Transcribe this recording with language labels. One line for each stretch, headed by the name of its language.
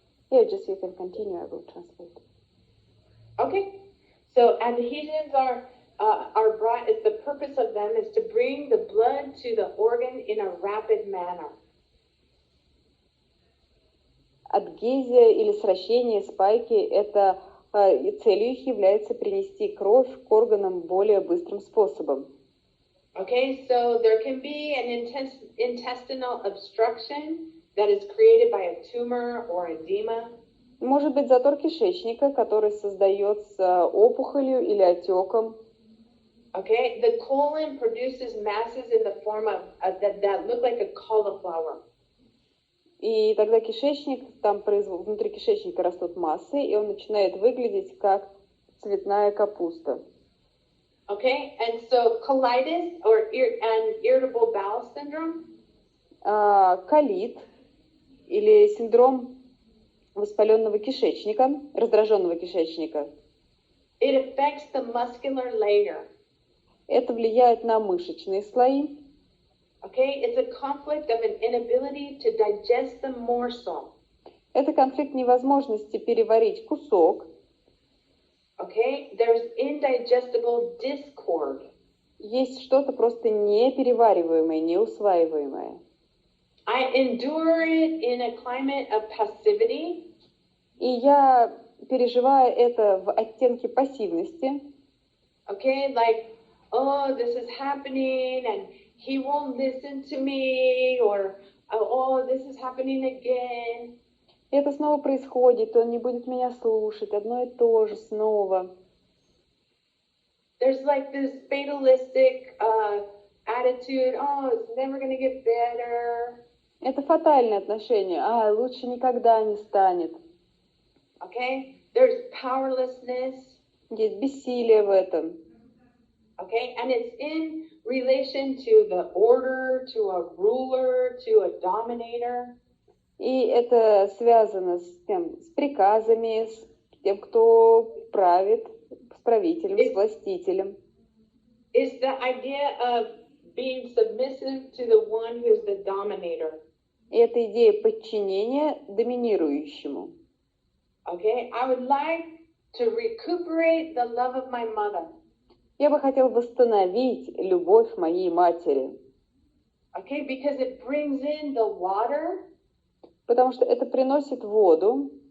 English: Yeah, just you can continue, I will translate. Okay, so adhesions are brought, the purpose of them is to bring the blood to the organ in a rapid manner.
Russian: Адгезия или сращение спайки – это целью их является принести кровь к органам более быстрым способом.
English: Okay, so there can be an intestinal obstruction that is created by a tumor or edema.
Russian: Может быть затор кишечника, который создается опухолью или отеком.
English: Okay, the colon produces masses in the form of that look like a cauliflower.
Russian: И тогда кишечник, там внутри кишечника растут массы, и он начинает выглядеть как цветная капуста.
English: Okay, and so colitis or irritable bowel syndrome.
Russian: Колит или синдром воспаленного кишечника, раздраженного кишечника.
English: It affects the muscular layer.
Russian: Это влияет на мышечные слои.
English: Okay, it's a conflict of an inability to digest the morsel.
Russian: Это конфликт невозможности переварить кусок.
English: Okay, there's indigestible discord.
Russian: Есть что-то просто неперевариваемое, неусваиваемое.
English: I endure it in a climate of passivity.
Russian: И я переживаю это в оттенке пассивности.
English: Okay, like, oh, this is happening and he won't listen to me, or oh, this is happening again.
Russian: Это снова происходит, он не будет меня слушать, одно и то же снова.
English: There's like this fatalistic attitude, oh, it's never going to get better.
Russian: Это фатальное отношение, лучше никогда не станет.
English: Okay, there's powerlessness.
Russian: Есть бессилие в этом.
English: Okay, and it's in relation to the order, to a ruler, to a dominator.
Russian: И это связано с приказами, с тем, кто правит, с правителем, с властителем.
English: It's the idea of being submissive to the one who's the dominator.
Russian: И это идея подчинения доминирующему.
English: Okay, I would like to recuperate the love of my mother.
Russian: Я бы хотел восстановить любовь моей матери.
English: Okay, because it brings in the water,
Russian: Потому что это приносит воду